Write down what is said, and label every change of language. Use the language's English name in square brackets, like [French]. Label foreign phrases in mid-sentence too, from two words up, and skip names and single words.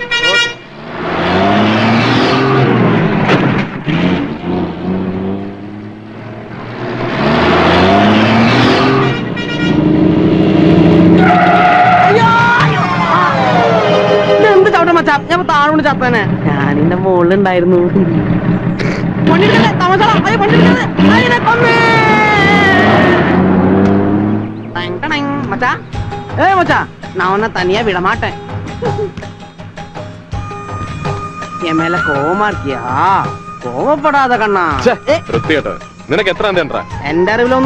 [Malayalam] എന്ത് ചവിട്ട മച്ചാ, ഞാൻ താഴോണ്ട് ചത്തനെ. ഞാനിന്റെ മുകളിലുണ്ടായിരുന്നു. [Tamil] மச்சா ஏய் மச்சா நான் உன்னை தனியா விட மாட்டேன். என் மேல கோவமா இருக்கியா? கோவப்படாத கண்ணா. [Malayalam] നിനക്ക് എത്ര എന്റെ അറിവിലൊന്ന്